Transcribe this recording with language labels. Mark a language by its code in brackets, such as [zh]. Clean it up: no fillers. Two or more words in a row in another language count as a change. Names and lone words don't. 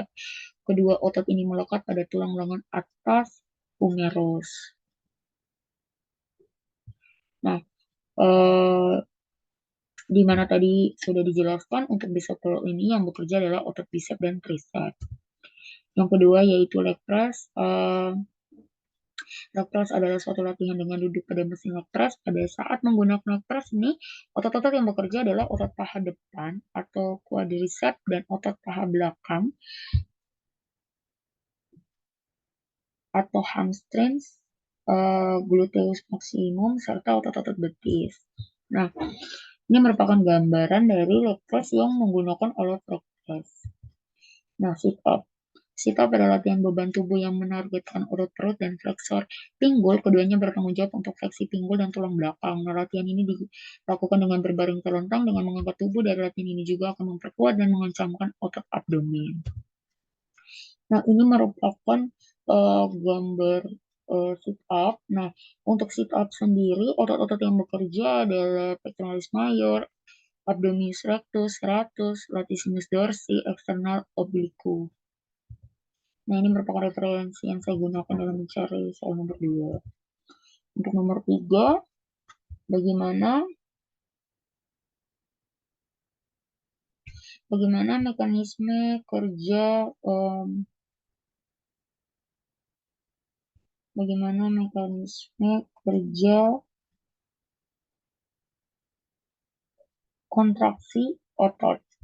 [id] Kedua otot ini melekat pada tulang lengan atas humerus. Nah, di mana tadi sudah dijelaskan untuk [en] bicep curl [id] ini yang bekerja adalah otot bicep dan tricep. Yang kedua yaitu [en] leg press. Leg press [id] adalah suatu latihan dengan duduk pada mesin [en] leg press. [id] Pada saat menggunakan [en] leg press [id] ini, otot-otot yang bekerja adalah otot paha depan atau quadricep dan otot paha belakang atau hamstrings, [la] gluteus maximum, [id] serta otot-otot betis. Nah, ini merupakan gambaran dari [en] leg press [id] yang menggunakan alat [en] leg press. [id] Nah, [en] sit up. Sit up [id] adalah latihan beban tubuh yang menargetkan otot perut dan fleksor pinggul. Keduanya bertanggung jawab untuk fleksi pinggul dan tulang belakang. Nah, latihan ini dilakukan dengan berbaring terlentang dengan mengangkat tubuh. Dari latihan ini juga akan memperkuat dan mengencangkan otot abdomen. Nah, ini merupakan gambar [en] sit up. [id] Nah, untuk [en] sit up [id] sendiri, otot-otot yang bekerja adalah [la] pectoralis major, abdominis rectus, serratus, latissimus dorsi, [en] external oblique. [id] Nah, ini merupakan referensi yang saya gunakan dalam mencari soal nomor 2. Untuk nomor 3, bagaimana mekanisme kerja kontraksi otot.